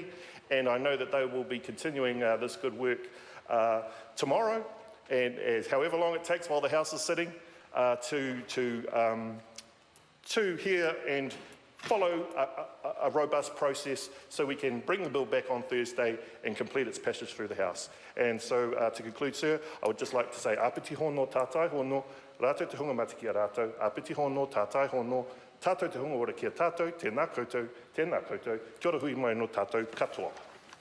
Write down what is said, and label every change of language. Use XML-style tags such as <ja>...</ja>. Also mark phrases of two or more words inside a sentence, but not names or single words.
<en>And I know that they will be continuing this good work tomorrow, and however long it takes while the House is sitting, to hear and follow a robust process so we can bring the bill back on Thursday and complete its passage through the House. And so to conclude, sir, I would just like to say</en> <mi>apiti hono tātai hono, rātou te hunga mata ki a rātou, apiti hono tātai hono, tātou te hunga ora ki a tātou, tēnā koutou, kia ora hui mai no tātou katoa.</mi>